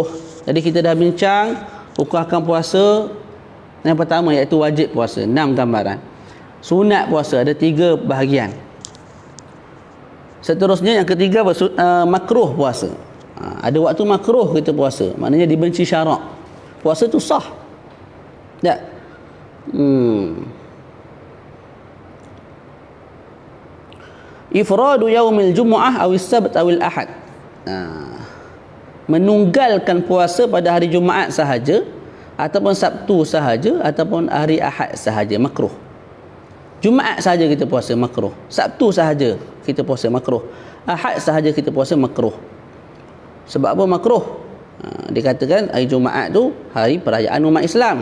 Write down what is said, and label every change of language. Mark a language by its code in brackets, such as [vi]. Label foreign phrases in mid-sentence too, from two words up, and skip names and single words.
[ms] Jadi kita dah bincang hukum akan puasa yang pertama, iaitu wajib puasa, 6 gambaran. Sunat puasa ada 3 bahagian. Seterusnya yang ketiga, makruh puasa. Ada waktu makruh kita puasa, maknanya dibenci syarak. Puasa tu sah tak? [ar] إفراد يوم الجمعة أو السبت أو الأحد, [ms] menunggalkan puasa pada hari Jumaat sahaja, ataupun Sabtu sahaja, ataupun hari Ahad sahaja, makruh. Jumaat sahaja kita puasa makruh. Sabtu sahaja kita puasa makruh. Ahad sahaja kita puasa makruh. Sebab apa makruh? Dikatakan hari Jumaat tu hari perayaan umat Islam.